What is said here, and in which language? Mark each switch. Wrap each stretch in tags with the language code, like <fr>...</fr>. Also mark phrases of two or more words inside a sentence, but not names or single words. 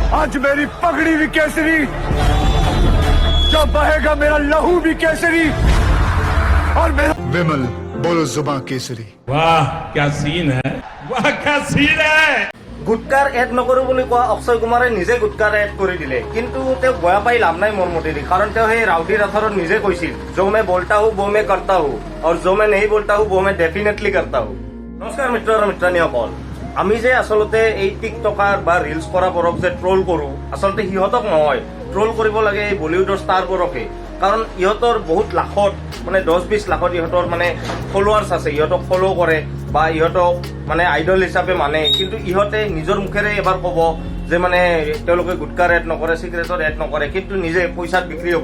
<hi>आज मेरी पगड़ी भी केसरी, जब बहेगा मेरा लहू भी केसरी और मेरा विमल बोलो जुबान केसरी। वाह क्या सीन है, वाह क्या सीन है।</hi> <as>গুটকাৰ এড নকৰো বুলি কোৱা অক্ষয় কুমাৰে নিজে গুটকাৰ এড কৰি দিলে, কিন্তু তেওঁ বেয়া পাই লাভ নাই মোৰ মতেদি, কাৰণ তেওঁ সেই ৰাউডি ৰাথৰত নিজে কৈছিল</as> <hi>जो मैं बोलता हूँ वो मैं करता हूँ और जो मैं नहीं बोलता हूँ वो मैं डेफिनेटली करता हूँ।</hi> <as>নমস্কাৰ মিত্ৰ আৰু মিত্ৰাণীসকল, আমি যে আচলতে এই টিকটকাৰ বা ৰিলছ কৰাবোৰক যে ট্ৰল কৰো, আচলতে সিহঁতক নহয়, ট্ৰল কৰিব লাগে এই বলিউডৰ ষ্টাৰবোৰকে, কাৰণ ইহঁতৰ বহুত লাখত মানে 10-20 লাখত ইহঁতৰ মানে ফলোৱাৰ্ছ আছে, ইহঁতক ফলো কৰে বা ইহঁতক মানে আইডল হিচাপে মানে, কিন্তু ইহঁতে নিজৰ মুখেৰে এবাৰ ক'ব যে মানে তেওঁলোকে গুটকাৰ এড নকৰে, চিগাৰেটৰ এড নকৰে, কিন্তু নিজে পইচাত বিক্ৰী হ'ব।</as>